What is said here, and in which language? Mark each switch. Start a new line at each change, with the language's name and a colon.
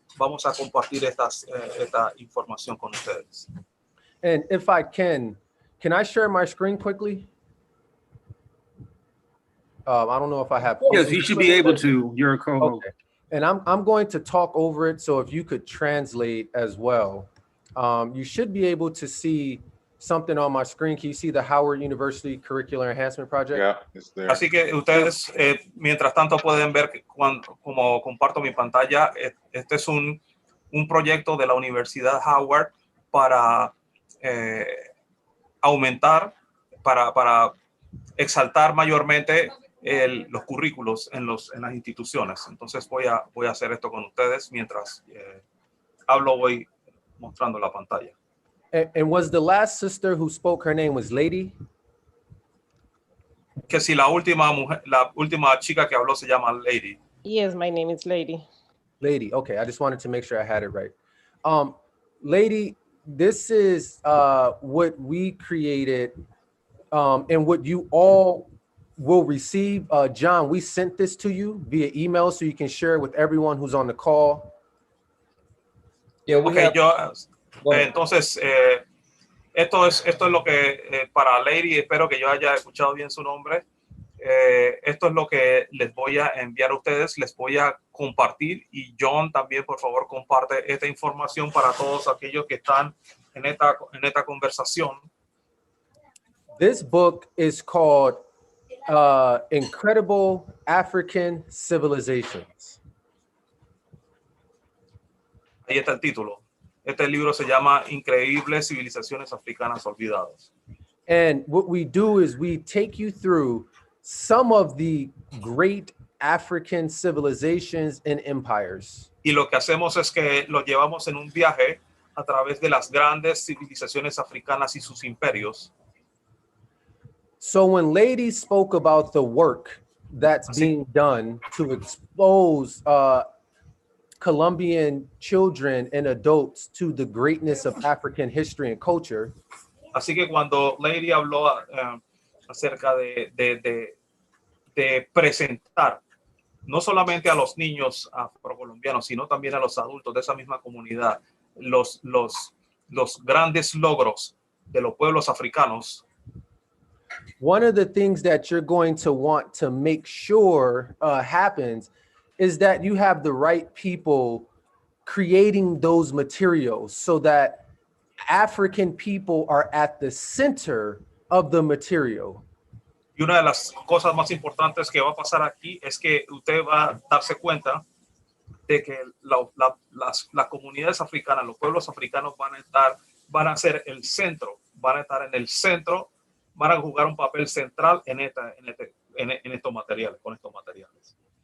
Spanish: Vamos a compartir esta información con ustedes.
English: And if I can I share my screen quickly? I don't know if I have. Yes, you should be able to. You're a co-host. Okay. And I'm going to talk over it, so if you could translate as well. You should be able to see something on my screen. Can you see the Howard University Curricular Enhancement Project? Yeah, it's there.
Spanish: Así que ustedes, mientras tanto, pueden ver que como comparto mi pantalla, este es un proyecto de la Universidad Howard para aumentar, para exaltar mayormente los currículos en las instituciones. Entonces voy a hacer esto con ustedes mientras hablo, voy mostrando la pantalla.
English: And was the last sister who spoke, her name was Lady?
Spanish: Que si la última chica que habló se llama Lady.
English: Yes, my name is Lady. Lady, okay. I just wanted to make sure I had it right. Lady, this is what we created and what you all will receive. John, we sent this to you via email so you can share it with everyone who's on the call. Yeah,
Spanish: okay, entonces, esto es lo que para Lady, espero que yo haya escuchado bien su nombre. Esto es lo que les voy a enviar a ustedes, les voy a compartir, y John también, por favor, comparte esta información para todos aquellos que están en esta conversación.
English: This book is called Incredible African Civilizations.
Spanish: Ahí está el título. Este libro se llama Increíbles Civilizaciones Africanas Olvidadas.
English: And what we do is we take you through some of the great African civilizations and empires.
Spanish: Y lo que hacemos es que lo llevamos en un viaje a través de las grandes civilizaciones africanas y sus imperios.
English: So when Lady spoke about the work that's being done to expose Colombian children and adults to the greatness of African history and culture.
Spanish: Así que cuando Lady habló acerca de presentar no solamente a los niños afrocolombianos, sino también a los adultos de esa misma comunidad, los grandes logros de los pueblos africanos.
English: One of the things that you're going to want to make sure happens is that you have the right people creating those materials so that African people are at the center of the material.
Spanish: Y una de las cosas más importantes que va a pasar aquí es que usted va a darse cuenta de que las comunidades africanas, los pueblos africanos van a ser el centro, van a estar en el centro, van a jugar un papel central en estos materiales, con estos materiales.